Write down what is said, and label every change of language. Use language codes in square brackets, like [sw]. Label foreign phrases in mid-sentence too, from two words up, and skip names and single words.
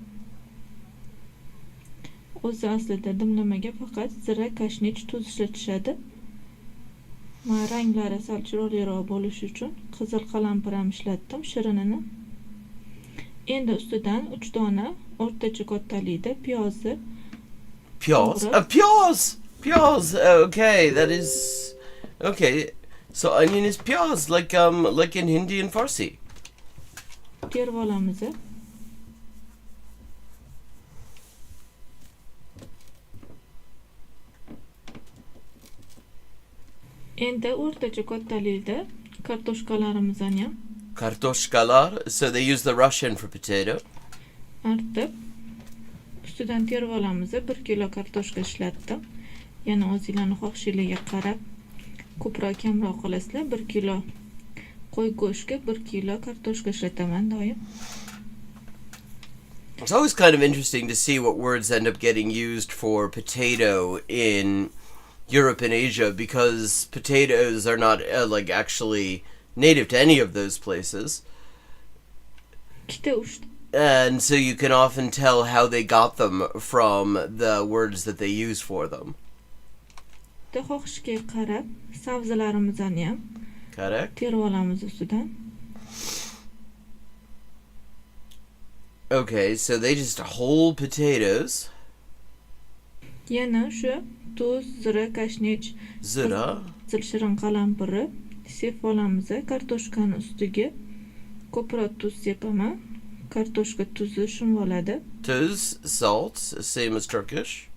[uz] O'zi aslida dimlamaga faqat zira, kashnich, tuz ishlatishadi. Men ranglari sal chiroyliroq bo'lishi uchun qizil qalampir ham ishlatdim, shirinini. Endi ustidan 3 dona o'rtacha kattalikda piyozni. Piyoz? Piyoz! [en] Okay, that is... Okay, so onion is piyoz, like in Hindi and Farsi. [uz] Terib olamiz. Endi o'rtacha kattalikda kartoshkalarimizni ham Kartoshkalar, [en] so they use the Russian for potato. [uz] artib ustidan terib olamiz. 1 kilo kartoshka ishlatdim. Yana o'zingizlarning xohishingizga qarab ko'proq kamroq qilasizlar. 1 kilo qo'y go'shtiga 1 kilo kartoshka ishlataman doim. [en] It's always kind of interesting to see what words end up getting used for potato in Europe and Asia, because potatoes are not actually native to any of those places. And so you can often tell how they got them from the words that they use for them. [uz] Xohishga qarab sabzilarimizni ham [en] Correct. [uz] terib olamiz ustidan. [en] Okay, so they just whole potatoes. [uz] Yana shu tuz, zira, kashnich, Zira, shirin qalampiri sepib olamiz. Kartoshkani ustiga ko'proq tuz sepaman. Kartoshka tuzi shunga oladi. tuz, [en] salt, same as Turkish.